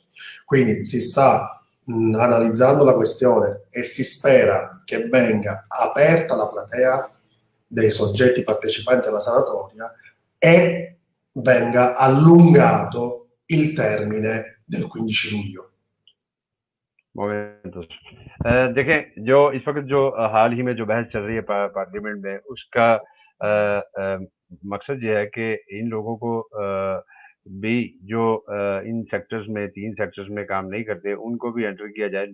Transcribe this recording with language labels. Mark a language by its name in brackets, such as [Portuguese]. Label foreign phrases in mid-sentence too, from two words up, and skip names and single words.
[Italian] Quindi si sta analizzando la questione e si spera che venga aperta la platea dei soggetti partecipanti alla sanatoria e venga allungato il termine del 15 luglio. [Urdu] مومینٹو دیکھیں، جو اس وقت جو حال ہی میں جو بحث چل رہی ہے پارلیمنٹ میں، اس کا مقصد یہ ہے کہ ان لوگوں کو بھی جو ان سیکٹرز میں 3 سیکٹرز میں کام نہیں کرتے ان کو بھی انٹر کیا جائے.